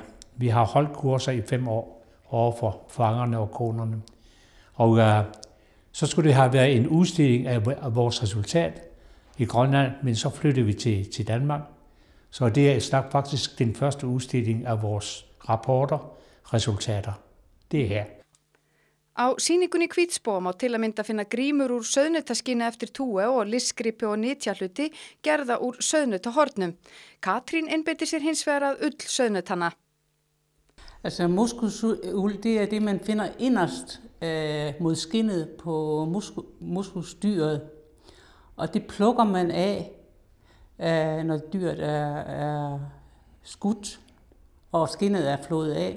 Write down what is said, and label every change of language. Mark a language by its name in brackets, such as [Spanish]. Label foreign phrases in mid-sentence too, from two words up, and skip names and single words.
[Danish] Vi har holdt kurser i 5 år over for fangerne og konerne. Og så skulle det have været en udstilling af vores resultat i Grønland, men så flyttede vi til Danmark. Så det er faktisk den første udstilling af vores rapporter, resultater. Det er her. [Icelandic] Á sýningunni í Hvítsbóa má til að mynda finna grímur úr sauðnautaskinni eftir Tue og listgripi og nytjahluti gerða úr sauðnautahornum. Katrín einbeitir sér hins vegar að ull sauðnautanna. [Danish] Altså muskusuld, det er det, man finder inderst mod skinnet på muskusdyret. Og det plukker man af, når dyret er skudt, og skinnet er flået af.